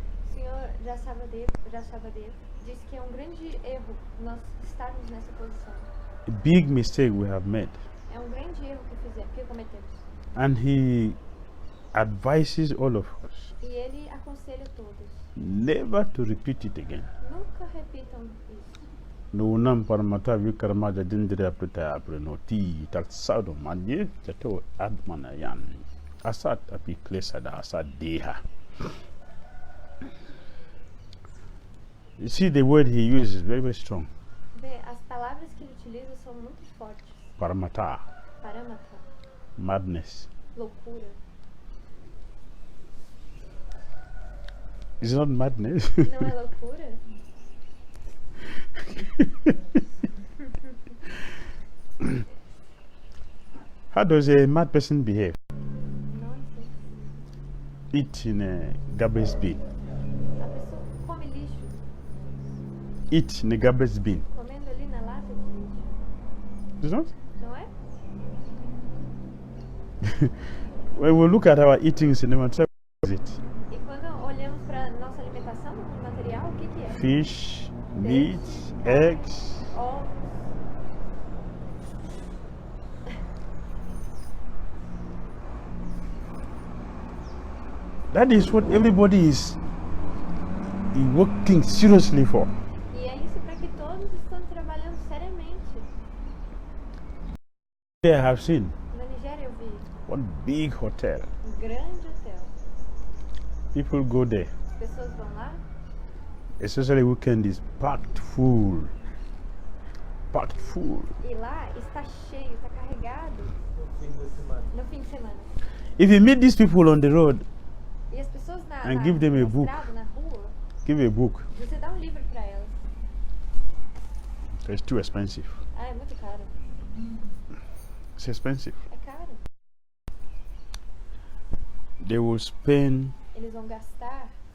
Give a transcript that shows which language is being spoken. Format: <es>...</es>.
<pt>O Senhor Rashavadeva disse que é grande erro nós estarmos nessa posição.</pt> <en>A big mistake we have made.</en> <pt>É grande erro que cometemos.</pt> <en>And he advises all of us</en> <pt>E ele aconselha todos.</pt> <en>never to repeat it again.</en> <pt>Nunca repitam isso.</pt> <sa>No nam paramata vikarma jadindriya prita aprenoti tat sadu madye jato admanayan asat api klesada asat deha.</sa> <en>You see, the word he uses is very, very strong.</en> <pt>Vê, as palavras que ele utiliza são muito fortes.</pt> <sa>Paramata, Paramata,</sa> <en>madness.</en> <pt>loucura.</pt> <en>It's not madness.</en> <pt>Não é loucura?</pt> <en>How does a mad person behave?</en> <pt>Nossa.</pt> <en>Eat in a garbage bin.</en> <pt>A pessoa come lixo,</pt> <en>Eat in a garbage bin.</en> <pt>comendo ali na lata de lixo.</pt> <en>Is not?</en> <pt>Não é?</pt> <en>When we look at our eating cinema, what is it?</en> <pt>E quando olhamos para nossa alimentação material, o que que é?</pt> <en>Fish, meat, eggs.</en> <pt>Ovos.</pt> <en>That is what everybody is working seriously for.</en> <pt>E é isso para que todos estão trabalhando seriamente.</pt> <en>I have seen</en> <pt>Na Nigéria eu vi</pt> <en>one big hotel.</en> <pt>grande hotel.</pt> <en>People go there,</en> <pt>As pessoas vão lá,</pt> <en>especially weekend is packed full. Packed full.</en> <pt>e lá está cheio, está carregado no fim de semana.</pt> <en>If you meet these people on the road,</en> <pt>E as pessoas</pt> <en>And give them a</en> <pt>na</pt> <en>book.</en> <pt>estrada, na rua,</pt> <en>give a book.</en> <pt>você dá um livro para elas.</pt> <en>It's too expensive.</en> <pt>Ah, é muito caro.</pt> <en>It's expensive.</en> <pt>É caro.</pt> <en>They will spend</en> <pt>Eles vão gastar</pt>